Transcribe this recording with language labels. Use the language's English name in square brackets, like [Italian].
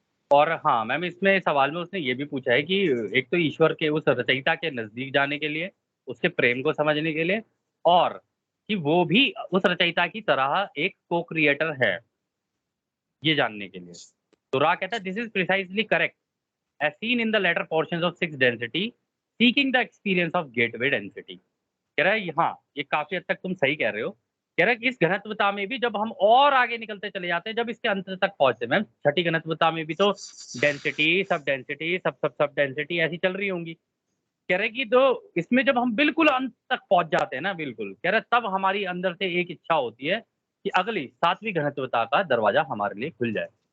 [Hindi] और हाँ मैम, इसमें सवाल में उसने ये भी पूछा है कि एक तो ईश्वर के उस रचयिता के नजदीक जाने के लिए, उसके प्रेम को समझने के लिए, और कि वो भी उस रचयिता की तरह एक को क्रिएटर है, ये जानने के लिए। तो रा कहता है [English] This is precisely correct as seen in the latter portions of sixth density, seeking the experience of gateway density. [Hindi] कह रहा है हाँ, ये काफ़ी हद तक तुम सही कह रहे हो। कह रहा है कि इस घनत्वता में भी जब हम और आगे निकलते चले जाते हैं, जब इसके अंत तक पहुँचते हैं मैम, छठी घनत्वता में भी तो डेंसिटी, सब डेंसिटी ऐसी चल रही होंगी। कह रहे कि तो इसमें जब हम बिल्कुल अंत तक पहुँच जाते हैं ना बिल्कुल, कह रहे तब हमारी अंदर से एक इच्छा होती है कि अगली 7वीं घनत्वता का दरवाज़ा हमारे लिए खुल जाए।